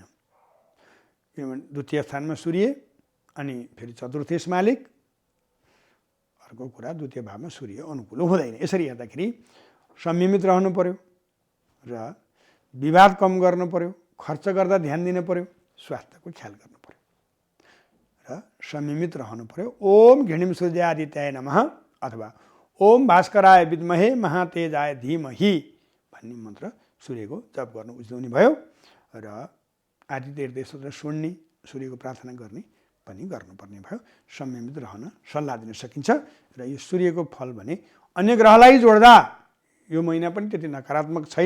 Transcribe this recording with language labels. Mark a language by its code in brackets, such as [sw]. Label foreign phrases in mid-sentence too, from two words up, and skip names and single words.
[ne] किनभने द्वितीय स्थानमा सूर्य अनि फेरि चतुर्थेश मालिक, अर्को कुरा द्वितीय भावमा सूर्य अनुकूल हुँदैन। यसरी हेर्दाखेरि संयमित रहनु पर्यो र विवाद कम गर्नु पर्यो, खर्च गर्दा ध्यान दिनु पर्यो, स्वास्थ्यको ख्याल गर्नु पर्यो र संयमित रहनु पर्यो। [sa] ओम घृणिम सूर्यादित्याय नमः [ne] अथवा [sa] ओम भास्कराय विद्महे महातेजाय धीमहि [ne] भन्ने मन्त्र सूर्यको जप गर्नु उचित हुने भयो र आदित्य हृदय स्तोत्र सुन्ने, सूर्यको प्रार्थना गर्ने पनि गर्नुपर्ने भयो। संयमित रहन सल्लाह दिन सकिन्छ र यो सूर्यको फल भने अन्य ग्रहलाई जोड्दा यो महिना पनि त्यति नकारात्मक छैन।